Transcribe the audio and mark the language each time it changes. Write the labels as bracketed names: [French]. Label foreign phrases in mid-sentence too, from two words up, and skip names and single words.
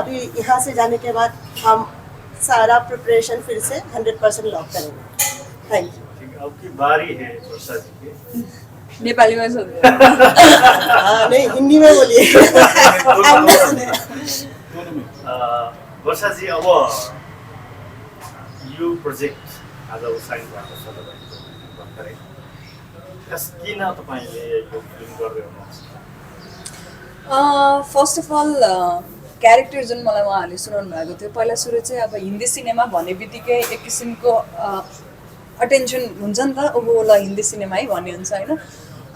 [Hindi] अभी यहाँ से जाने के बाद हम सारा प्रिपरेशन फिर से 100% लॉक करेंगे। थैंक यू। ठीक है, आपकी बारी है वर्षा जी की। नेपाली में सुन हाँ, नहीं, हिंदी में बोलिए। हमने सुने। वर्षा जी, [Nepali] अब यो प्रोजेक्ट आज साइन भएको छ तपाईँको भर्खरै, किन तपाईँले यो फिल्म गर्दै हुनुहुन्छ? [English] first of all [Nepali] क्यारेक्टर जुन मलाई उहाँहरूले सुनाउनु भएको थियो, पहिला सुरु चाहिँ अब हिन्दी सिनेमा भन्ने बित्तिकै एक किसिमको अटेन्सन हुन्छ नि त, ओहो ल हिन्दी सिनेमा है भन्ने हुन्छ होइन।